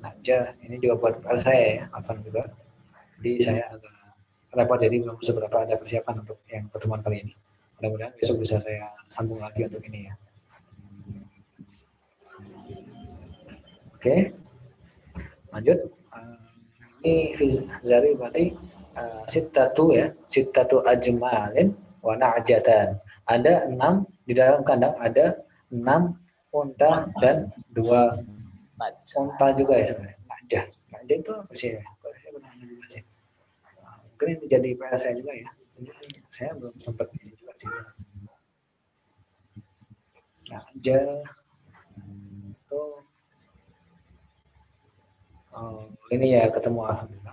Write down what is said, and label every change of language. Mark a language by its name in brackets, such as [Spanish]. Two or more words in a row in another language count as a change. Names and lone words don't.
[Indonesian] Najah ini juga buat saya ya, Afan juga. Jadi saya agak repot, jadi belum seberapa ada persiapan untuk yang pertemuan kali ini. Mudah-mudahan besok bisa saya sambung lagi untuk ini ya. Oke, lanjut. Ini Zari berarti sittatu ya, [Arabic] ستة أجمال ونعجتان. [Indonesian] Ada 6 di dalam kandang, ada 6 unta dan 2 unta juga ya sebenarnya. Najah itu apa sih ya? Mungkin ini jadi PR saya juga ya. Saya belum sempat ini juga sih. Najah itu ini ya ketemu alhamdulillah.